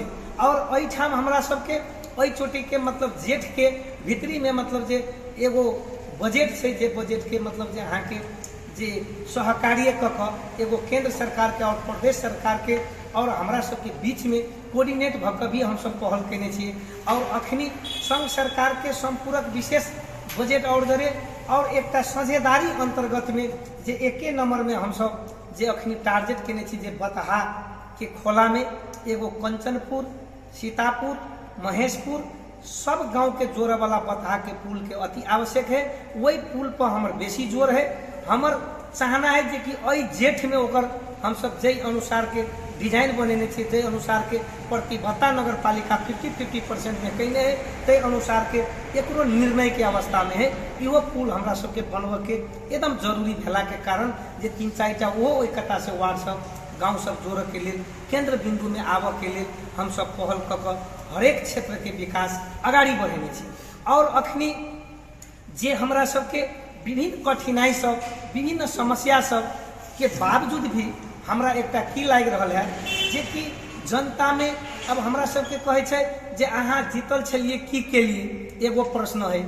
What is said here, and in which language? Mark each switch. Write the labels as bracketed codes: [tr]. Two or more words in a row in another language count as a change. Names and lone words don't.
[mai] और एहिठाम हमरा सबके एहि चोटी के मतलब जेठ के भीतरी में मतलब जे एगो बजट है, जे बजट के मतलब जे अहाँ के जे सहकार्य कऽ एगो केंद्र सरकार के और प्रदेश सरकार के और हमरा सबके बीच में कोऑर्डिनेट भऽ भी हम सब पहल केने छियै। और अखनी संघ सरकार के संपूरक विशेष बजट और जरे और एकटा साझेदारी अंतर्गत में जे एके नंबर में हम सब जे अखनी टारगेट केने छी जे बतहा के खोला में एगो कंचनपुर, सीतापुर, महेशपुर सब गांव के जोड़े वाला बतहा के पुल के अति आवश्यक है। वही पुल पर हमर बेसी जोर है। हमर चाहना है जे कि अई जेठ में ओकर हम सब जय अनुसार के डिजाइन बनेने छे, जय अनुसार के प्रतिबद्धता नगर पालिका 50-50% में कहने है, तय अनुसार के एकरो निर्णय के अवस्था में है। इहो पुल हमरा सबके बनबे के एकदम जरूरी भेला के कारण जे 3-4टा वो इकट्ठा से वार्ड सब गाँव सब जोड़े के लिए केंद्र बिंदु में आबे के लिए हम सब पहल क हरेक क्षेत्र के विकास आगाड़ी बढ़ेने छी। और अखनी जे हमरा सबके विभिन्न कठिनाई सब विभिन्न समस्या सब के बावजूद भी हमरा एकटा की लाग रहल है जे कि जनता में अब हमरा सबके कहे छे जे अहाँ जीतल छलिए की के लिए एगो प्रश्न है।